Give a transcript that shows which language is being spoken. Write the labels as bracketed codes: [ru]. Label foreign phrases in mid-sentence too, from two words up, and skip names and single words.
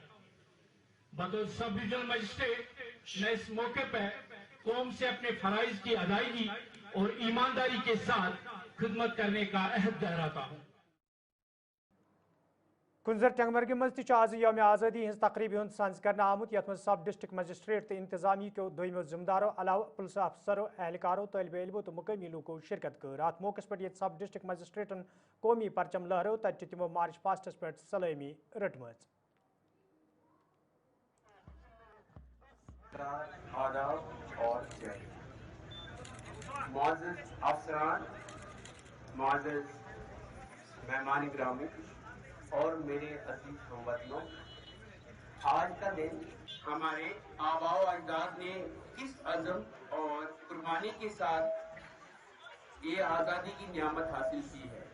[hi] बतौर [en] sub divisional magistrate [hi] मैं इस मौके पर कौम से अपने फराइज की अदायगी और ईमानदारी के साथ खिदमत करने का अहद दोहराता हूँ। [ks] कुंजर टंगमरग मज आज यौम आज़ादी हज तकरीब हंद सांस कर आमुत यथ मज [en] sub district magistrate [ks] तो इंतजामी के दोमो जिम्मेदारों अलाव पुलिस अफसरों एहलकारों तलब इलमो तो मुकामी लूको शिरकत कर रात मौके पे [en] sub district magistrates [ks] कौमी परचम लहरो तत तमो [en] march pasts [ks] पे सलामी रटम। [hi] आदाब और मुअज़्ज़िज़ अफसरान, मुअज़्ज़िज़ मेहमान गिरामी और मेरे अजीज हमवतनों, आज का दिन हमारे आबाओ अजदाद ने किस अज़म और कुर्बानी के साथ ये आज़ादी की नियामत हासिल की है।